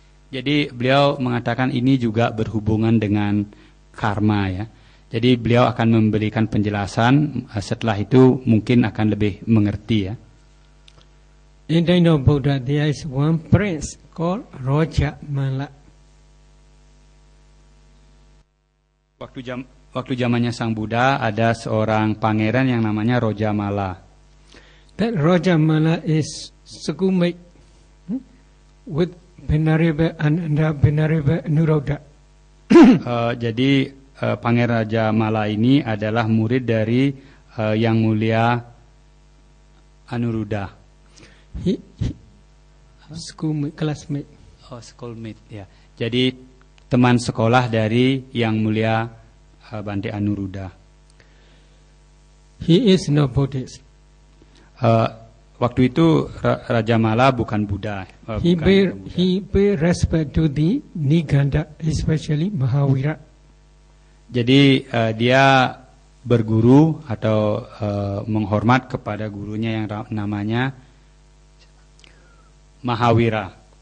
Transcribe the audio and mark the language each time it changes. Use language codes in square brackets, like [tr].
[id] Jadi beliau mengatakan ini juga berhubungan dengan karma ya. Jadi beliau akan memberikan penjelasan, setelah itu mungkin akan lebih mengerti ya. [en] In Dino Buddha, there is one prince called Raja Mala. [id] Waktu zamannya Sang Buddha ada seorang pangeran yang namanya Raja Mala. [en] That Raja Mala is schoolmate with Venerable Ananda, Venerable Anuruddha. [id] Jadi Pangeran Raja Mala ini adalah murid dari Yang Mulia Anuruddha. [en] Schoolmate, classmate. [id] Oh, schoolmate ya. Jadi teman sekolah dari Yang Mulia Bante Anuruddha. [en] He is no Buddhist. [id] Waktu itu Raja Mala bukan Buddha. [en] He pay respect to the Niganda, especially Mahavira. [id] Jadi dia berguru atau menghormat kepada gurunya yang namanya Mahavira.